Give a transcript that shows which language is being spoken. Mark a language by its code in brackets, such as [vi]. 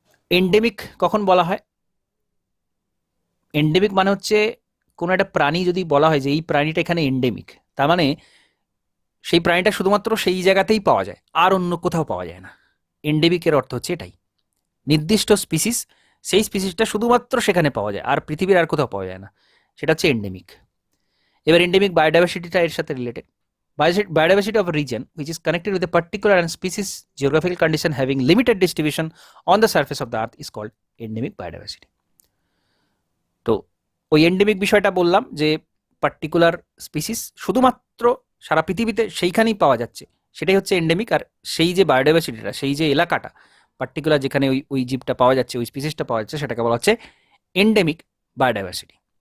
[bn] Endemic কখন বলা হয়? এন্ডেমিক মানে হচ্ছে কোনো একটা প্রাণী যদি বলা হয় যে এই প্রাণীটা এখানে এন্ডেমিক, তার মানে সেই প্রাণীটা শুধুমাত্র সেই জায়গাতেই পাওয়া যায়, আর অন্য কোথাও পাওয়া যায় না। এন্ডেমিকের অর্থ হচ্ছে এটাই, নির্দিষ্ট স্পিসিস, সেই স্পিসিসটা শুধুমাত্র সেখানে পাওয়া যায়, আর পৃথিবীর আর কোথাও পাওয়া যায় না, সেটা হচ্ছে এন্ডেমিক। এবার এন্ডেমিক বায়োডাইভার্সিটিটা এর সাথে related. [en] Biodiversity of a region which is connected with a particular and species geographical condition having limited distribution on the surface of the earth is called endemic biodiversity. [bn] তো ওই এন্ডেমিক বিষয়টা বললাম যে particular species শুধুমাত্র সারা পৃথিবীতে সেইখানেই পাওয়া যাচ্ছে, সেটাই হচ্ছে এন্ডেমিক। আর সেই যে বায়োডাইভার্সিটিটা, সেই যে এলাকাটা পার্টিকুলার যেখানে ওই জীবটা পাওয়া যাচ্ছে, ওই স্পিসিসটা পাওয়া যাচ্ছে, সেটাকে বলা হচ্ছে এন্ডেমিক বায়োডাইভার্সিটি।